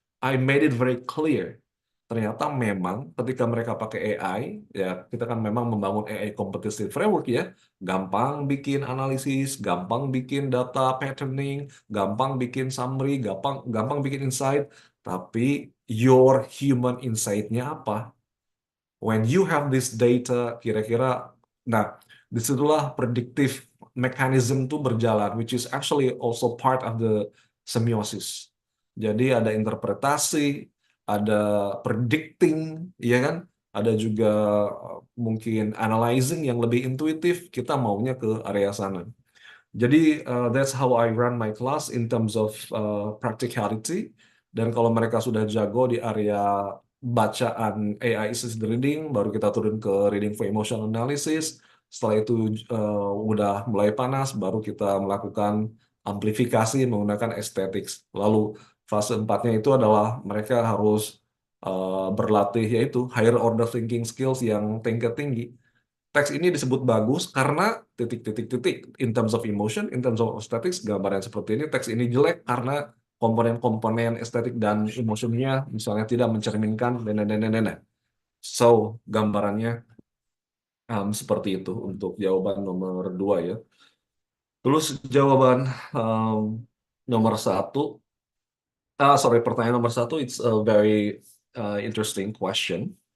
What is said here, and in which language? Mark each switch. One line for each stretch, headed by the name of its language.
English: I made it very clear.
Indonesian: Ternyata memang ketika mereka pakai AI, ya kita kan memang membangun AI competitive framework ya, gampang bikin analisis, gampang bikin data patterning, gampang bikin summary, gampang bikin insight, tapi your human insight-nya apa?
English: When you have this data,
Indonesian: kira-kira, nah, disitulah
English: predictive mechanism itu berjalan, which is actually also part of the semiosis.
Indonesian: Jadi ada interpretasi, ada predicting, ya kan? Ada juga mungkin analyzing yang lebih intuitif, kita maunya ke area sana.
English: Jadi that's how I run my class in terms of practicality.
Indonesian: Dan kalau mereka sudah jago di area bacaan AI assisted reading, baru kita turun ke
English: reading for emotional analysis.
Indonesian: Setelah itu udah mulai panas, baru kita melakukan amplifikasi menggunakan aesthetics. Lalu fase 4-nya itu adalah mereka harus berlatih yaitu
English: higher order thinking skills
Indonesian: yang tingkat tinggi. Teks ini disebut bagus karena titik-titik-titik
English: in terms of emotion, in terms of aesthetics,
Indonesian: gambaran seperti ini. Teks ini jelek karena komponen-komponen estetik dan emotionnya misalnya tidak mencerminkan dan. So, gambarannya seperti itu untuk jawaban nomor 2 ya. Terus jawaban nomor 1, pertanyaan nomor 1,
English: it's a very interesting question.